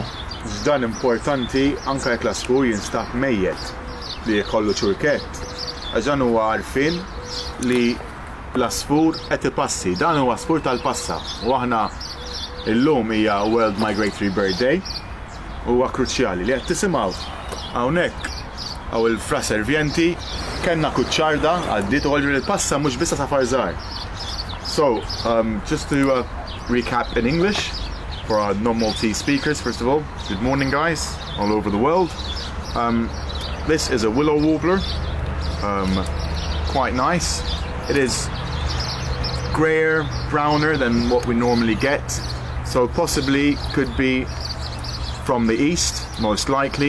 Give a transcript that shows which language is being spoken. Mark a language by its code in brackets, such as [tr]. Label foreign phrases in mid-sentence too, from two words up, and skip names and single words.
[mt] Dan importanti anke jekk l-asfur jinstab mejjed li jkollu ċurkett, għax dan huwa għarfien li l-asfur qed ipassi, dan huwa asfur tal-passa. U aħna illum hija World Migratory Bird Day huwa kruċjali li qed tisimgħu hawnhekk hawn il-fra servienti kellna kuċċarda għaddiet uħolġu il-passa mhux biss safar żgħar. [en] So, just to recap in English for our non-Maltese speakers, first of all, good morning guys all over the world. This is a willow warbler, quite nice. It is grayer, browner than what we normally get, so possibly could be from the east, most likely.